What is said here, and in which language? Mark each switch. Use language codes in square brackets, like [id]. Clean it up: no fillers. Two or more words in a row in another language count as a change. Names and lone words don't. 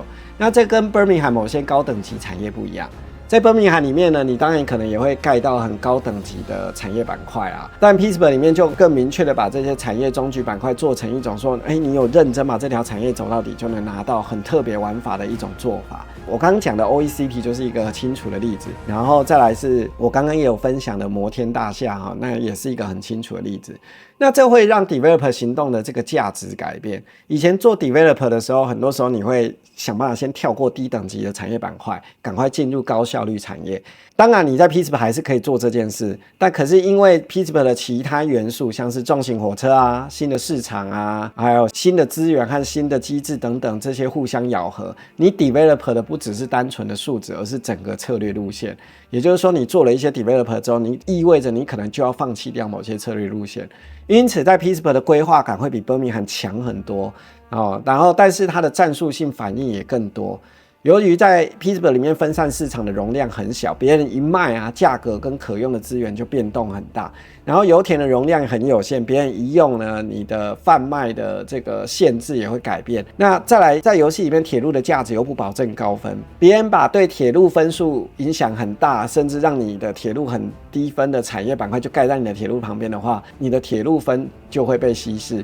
[zh] 那這跟 Birmingham 某些高等級產業不一樣。在 Birmingham 裡面呢，你當然可能也會蓋到很高等級的產業板塊啊，但 Pittsburgh 裡面就更明確的把這些產業中級板塊做成一種說，你有認真把這條產業走到底，就能拿到很特別玩法的一種做法。我剛剛講的 OECP 就是一個很清楚的例子，然後再來是我剛剛也有分享的摩天大廈哈，那也是一個很清楚的例子。那這會讓 developer 行動的這個價值改變。以前做 developer 的時候，很多時候你會想辦法先跳過低等級的產業板塊，趕快進入高效率產業。當然，你在 Pittsburgh 還是可以做這件事，但可是因為 Pittsburgh 的其他元素，像是重型火車啊、新的市場啊，還有新的資源和新的機制等等，這些互相咬合，你 developer 的不只是單純的數值，而是整個策略路線。也就是說，你做了一些 developer 之後，你意味着你可能就要放棄掉某些策略路線。因此，在 Pittsburgh 的規劃感會比 Birmingham 強很多哦。然後，但是它的戰術性反應也更多。由於在 Pittsburgh 裡面分散市場的容量很小，別人一賣啊，價格跟可用的資源就變動很大。然後油田的容量很有限，別人一用呢，你的販賣的這個限制也會改變。那再來，在遊戲裡面鐵路的價值又不保證高分，別人把對鐵路分數影響很大，甚至讓你的鐵路很低分的產業板塊就蓋在你的鐵路旁邊的話，你的鐵路分就會被稀釋。